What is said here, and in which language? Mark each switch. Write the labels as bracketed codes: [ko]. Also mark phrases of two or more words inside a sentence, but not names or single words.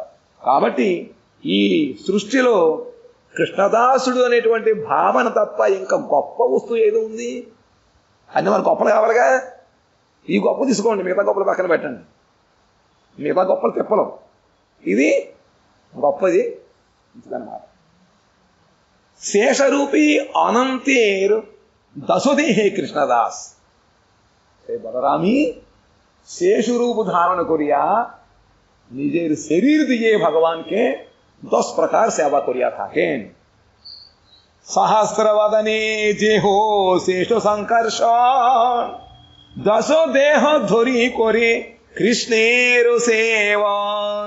[te] కాబట్టి ఈ సృష్టిలో కృష్ణదాసుడు అనేటువంటి భావన తప్ప ఇంకా గొప్ప వస్తువు ఏదో ఉంది? అన్ని మన గొప్పలు కావాలిగా. ఈ గొప్ప తీసుకోండి, మిగతా గొప్పలు పక్కన పెట్టండి. మిగతా గొప్పలు తిప్పలు, ఇది గొప్పది అన్నమాట. [bn] శేషరూపీ অনন্তের দশদেহে কৃষ্ণদাস। বলরামী শেষ রূপ ধারণ করিয়া নিজের শরীর দিয়ে ভগবানকে 10 প্রকার সেবা করিয়া থাকেন। সহস্রবদনে যেহ শেষ সংকর্ষণ, 10 দেহ ধরি করে কৃষ্ণের সেবন।